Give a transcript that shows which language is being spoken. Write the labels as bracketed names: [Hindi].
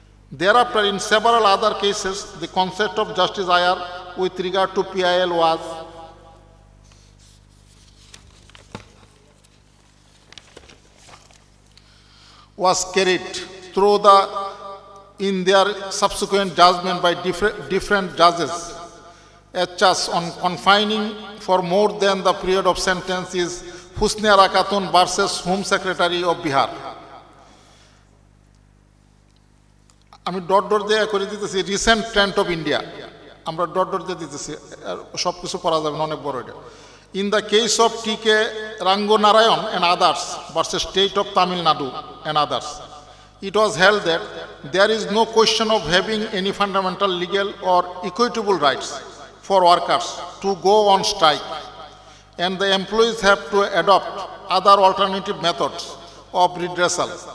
[English] Thereafter, in several other cases, the concept of Justice Iyer with regard to PIL was carried through in their subsequent judgment by different judges. As on confining for more than the period of sentence is Husniara Khatun versus Home Secretary of Bihar. [Bangla] আমি dot দিয়ে করে দিতেছি [English] recent trend of India, [Bangla] আমরা dot দিয়ে দিতেছি, সব কিছু পড়া যাবে না, অনেক বড় এটা। [English] In the case of TK Ranganarayan and others versus State of Tamil Nadu and others, it was held that there is no question of having any fundamental legal or equitable rights for workers to go on strike, and the employees have to adopt other alternative methods of redressal.